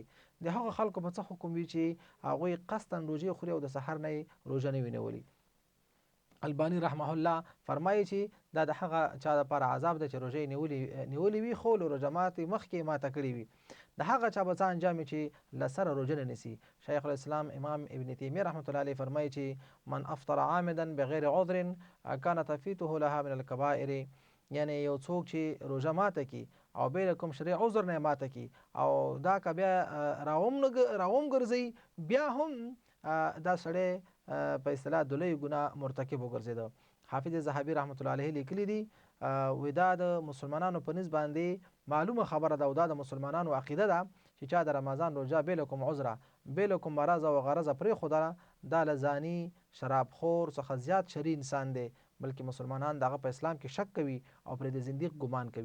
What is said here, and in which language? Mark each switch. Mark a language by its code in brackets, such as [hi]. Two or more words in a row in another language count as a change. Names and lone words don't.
[ps] د هغه خلکو په څه حکم وي چې هغوی قصداً روژې خوري او د سحر نه یې روژه نه وي نیولې. البانی [ar] رحمه الله [ps] فرمایي چې دا د هغه چا دپاره عذاب دی چې روژې نیولې وي خو له روژه ماتې مخکې ماته کړې وي. د هغه چا به څه انجام وي چې له سره روژه نه نیسي. شیخ الاسلام امام ابن تیمیه [ar] رحمة الله علیه [ps] فرمایي چې [ar] من افطر عامدا بغیر عذر کان تفیته لها من الکبائر. [ps] یعنی یو څوک چې روژه ماته کی او بې له کوم شرعي عذر نه ماته کی او دا که بیا راوم ګرځي، بیا هم دا سړی په اصطلاح د لوی ګناه مرتکب وګرځېده. حافظ ذهبي [ar] رحمة الله علیه [ps] لیکلي دي، وی دا د مسلمانانو په نسبت باندې معلومه خبره ده او دا د مسلمانانو عقیده ده چې چا د رمضان روژه بې له کوم عذره بې له کوم مرض او غرضه پرېښودله، دا له زاني شرابخور څخه زیات شرعي انسان دی. بلکې مسلمانان دغه په اسلام کې شک کوي او پرې د زندیق ګمان کوي.